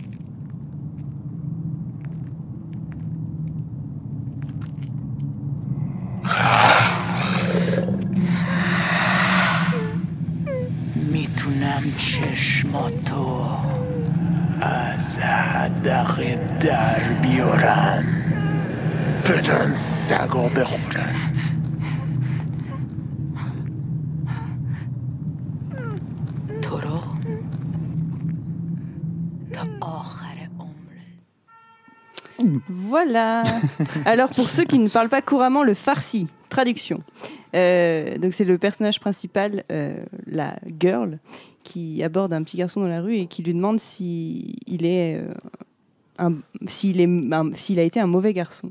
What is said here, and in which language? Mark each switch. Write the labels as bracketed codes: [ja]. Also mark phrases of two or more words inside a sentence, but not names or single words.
[fa] میتونم چشماتو از حدقه در بیارم بدن سگا بخورن. تو رو تا آخر عمرت. [fr] Voilà. Alors pour ceux qui ne parlent pas couramment le farsi, traduction. Donc c'est le personnage principal, la girl, qui aborde un petit garçon dans la rue et qui lui demande s'il a été un mauvais garçon.